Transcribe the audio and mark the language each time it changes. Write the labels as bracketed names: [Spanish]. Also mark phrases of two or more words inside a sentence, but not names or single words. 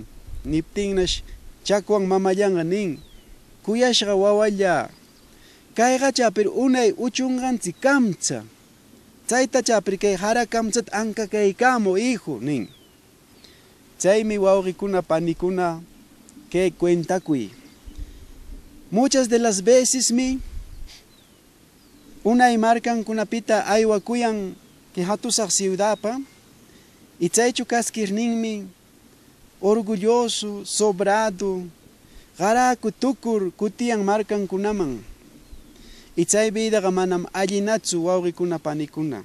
[Quechua] Niptinnash chakwan mamallanqa nin, kuyashqa wawalla, kayqacha pero unay uchunqanchik kamcha. Chaytacha pero kay hara kamchata ankakaykamu hijo, nin. Chaymi wawqikuna panikuna kay cuentakuy. [Spanish] Muchas de las veces [Quechua] unay markankunapita aywakuyan que hatusaq ciudadpa, y chaychu kaskirninmi [Spanish] orgulloso, sobrado, [Quechua] qaraku tukur kutiyan markankunaman. Y chay vidaqa manam allinatsu wawqikuna panikuna.